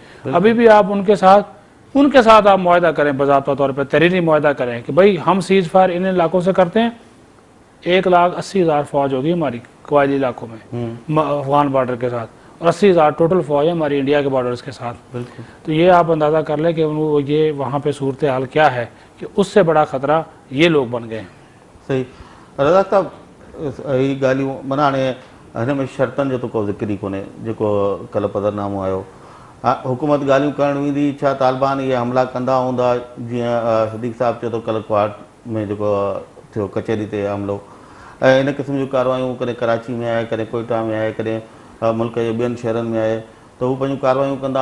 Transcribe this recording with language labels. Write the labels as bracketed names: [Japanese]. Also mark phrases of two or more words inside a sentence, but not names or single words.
[Urdu] ابھی بھی آپ ان کے ساتھ آپ معاہدہ کریں, باضابطہ طور پہ تحریری معاہدہ کریں کہ بھائی ہم [English] cease fire [Urdu] ان علاقوں سے کرتے ہیں, 1,80,000 فوج ہوگی ہماری قبائلی علاقوں میں افغان بارڈر کے ساتھ, اور 80,000 ٹوٹل فوج ہے ہماری انڈیا کے بارڈرز کے ساتھ. تو یہ آپ اندازہ کر لیں کہ یہ وہاں پہ صورتحال کیا ہے کہ اس سے بڑا خطرہ یہ لوگ بن گئے ہیں. صحیح. رضا صاحب [Sindhi] یہ ॻाल्हियूं माना हाणे हिन में शर्तनि जो त को ज़िक्र ई कोन्हे जेको कल्ह पदरनामो आयो. हुकूमत ॻाल्हियूं करणु ईंदी, छा तालिबान इहे हमला कंदा हूंदा जीअं सदीक़ साहिबु चयो त कल्ह क्वाड में जेको थियो कचहरी ते हमिलो, ऐं इन क़िस्म जूं कारवायूं कॾहिं कराची में आहे, कॾहिं कोयटा में आहे, कॾहिं मुल्क जे ॿियनि शहरनि में आहे, त हू पंहिंजूं कारवायूं कंदा.